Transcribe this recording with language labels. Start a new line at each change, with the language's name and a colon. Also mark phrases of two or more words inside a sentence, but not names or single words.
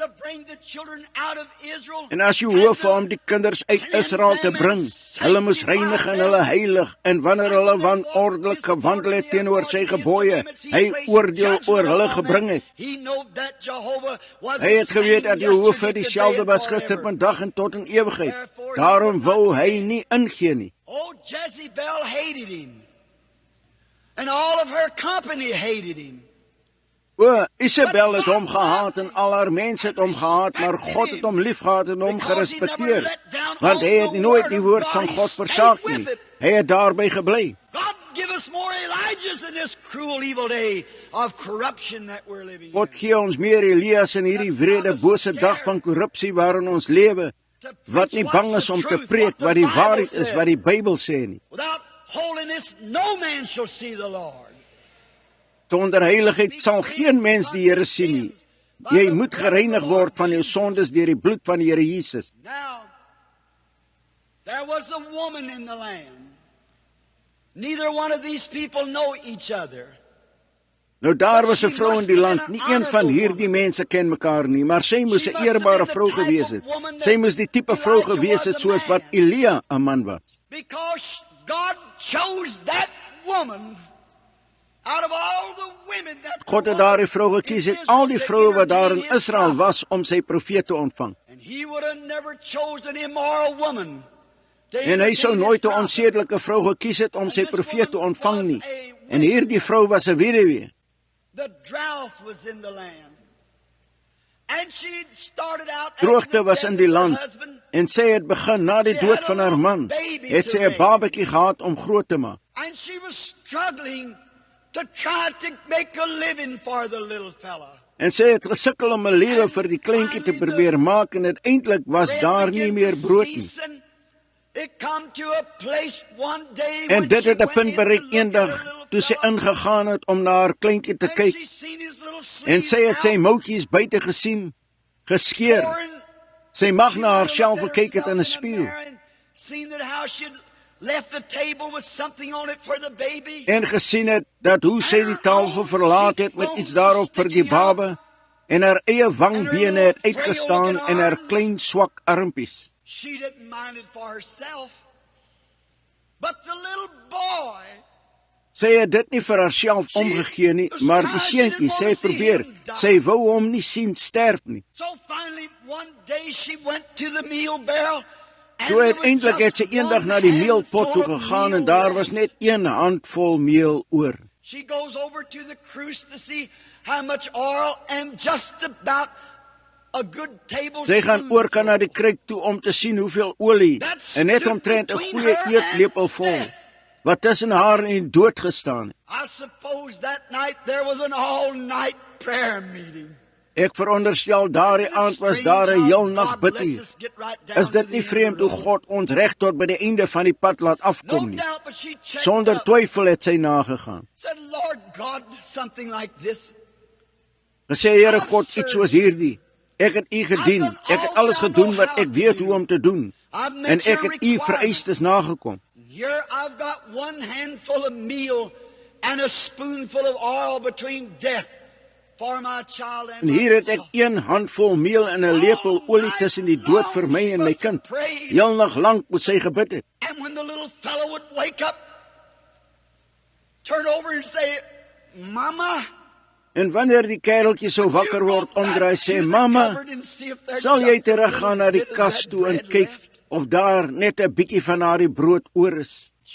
Afrikaans: En as Jehovah om die kinders uit Israel te bring, hulle moes reinig en hulle heilig, en wanneer hulle wanordelijk gewandel het teenoor sy gebooie, hy oordeel oor hulle gebring het. Hy het geweet dat Jehovah dieselfde was gister, vandag en tot in ewigheid. Daarom wou hy nie ingee nie.
English: Oh, Jezebel hated him. And all of her company hated him. O,
Afrikaans: Isabel het hom gehaat en al haar mense het hom gehaat, maar God het hom liefgehad en hom gerespekteer, want hy het nooit die woord van God versaak nie. Hy het daarby gebly. God gee ons meer Elias in hierdie wrede, bose dag van korrupsie waarin ons lewe, wat nie bang is om te preek wat die waarheid is, wat die Bybel sê nie. Sonder heiligheid sal geen mens die Here sien nie. Jy moet gereinig word van jou sondes deur die bloed van die Here Jesus.
English: Now, there was a woman in the land. Neither one of these people know each other.
Afrikaans: Nou daar was 'n vrou in die land, nie een van hierdie mense ken mekaar nie, maar sy moes 'n eerbare vrou gewees het. Sy moes die tipe vrou gewees het soos wat Elia 'n man was.
English: Because God chose that woman out of all the women that
Afrikaans: God het daardie vrou gekies uit al die vroue wat daar in Israel was om sy profeet te ontvang.
English: And he would have never chosen an immoral woman.
Afrikaans: En hy sou nooit 'n onsedelike vrou gekies het om sy profeet te ontvang nie. En hierdie vrou was 'n weduwee.
English: The drought was in the land. And she started out
Afrikaans: Droogte was in die land en sy het begin na die dood van haar man, het sy 'n babatjie gehad om groot te maak.
English: And she was struggling to try to make a living for the little fella.
Afrikaans: En sy het gesukkel om 'n lewe vir die kleintjie te probeer maak en uiteindelik was daar nie meer brood nie. En dit het 'n punt bereik eendag toe sy ingegaan het om na haar kleintjie te kyk. En sy het sy moutjies buite gesien, geskeur. Sy mag na haarself gekyk het in 'n spieël. En gesien het dat hoe sy die tafel verlaat het met iets daarop vir die baba, en haar eie wangbene het uitgestaan en haar klein swak armpies.
English: She didn't mind it for herself, but the little boy.
Afrikaans: Sy het dit nie vir haarself omgegee nie, maar die seentjie, sy het probeer, sy wou hom nie sien sterf nie.
English: So finally one day she went to the meal barrel.
Afrikaans: Toe uiteindelik het sy eendag na die meelpot toe gegaan en daar was net 1 handvol meel oor.
English: She goes over to the cruse to see how much oil and just about a good tablespoon.
Afrikaans: Sy gaan oorkant na die kruik toe om te sien hoeveel olie en net omtrent 'n goeie eetlepel vol wat tussen haar en die dood gestaan het.
English: I suppose that night there was an all-night prayer meeting.
Afrikaans: Ek veronderstel daardie aand was daar 'n heel nag bidtie. Is dit nie vreemd hoe God ons reg tot by die einde van die pad laat afkom nie? Sonder twyfel het sy nagegaan. Gesê, Here God, iets soos hierdie. Ek het U gedien. Ek het alles gedoen wat ek weet hoe om te doen. En ek het U vereistes nagekom.
English: Here I've got one handful of meal and a spoonful of oil between death.
Afrikaans: En hier het ek 1 handvol meel en 'n lepel olie tussen die dood vir my en my kind. Heel nag lank moet sy gebid het. En wanneer die kereltjie sou wakker word, omdraai sê, Mama, sal jy teruggaan na die kas toe en kyk of daar net 'n bietjie van haar brood oor is?